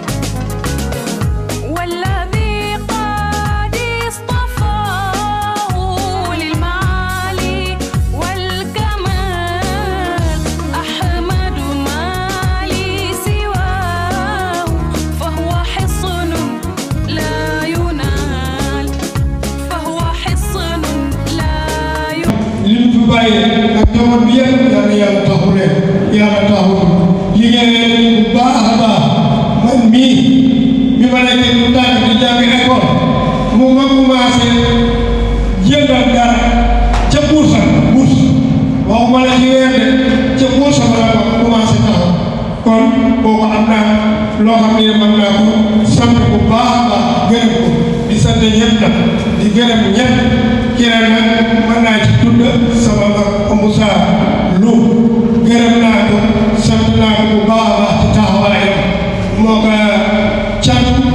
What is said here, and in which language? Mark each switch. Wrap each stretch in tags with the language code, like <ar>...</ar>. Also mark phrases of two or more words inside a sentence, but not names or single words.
<ar>والذي قد اصطفاه للمعالي والكمال أحمد ما لي سواه فهو حصن لا ينال فهو حصن لا ينال</ar> <wo>ak ñoom bi yëpp yàlla taxu leen yàlla taxu liggéey leen bu baax a baax man mii bi ma nekkee lu tànk di jàng école mu ma commencé jëndal dara ca bourse waxuma la ci weer de ca bourse ma la commencé taxaw kon kooku am naa loo xam ne mën naa ko sant bu baax a baax gërëm ko di sant ñëpp nag di gërëm ñëpp keneen nag mën naa ci tudd sama mag Moussa Lo gërëm naa ko sant naa ko bu baax a baax ci taxawaayam moo ko cat</wo>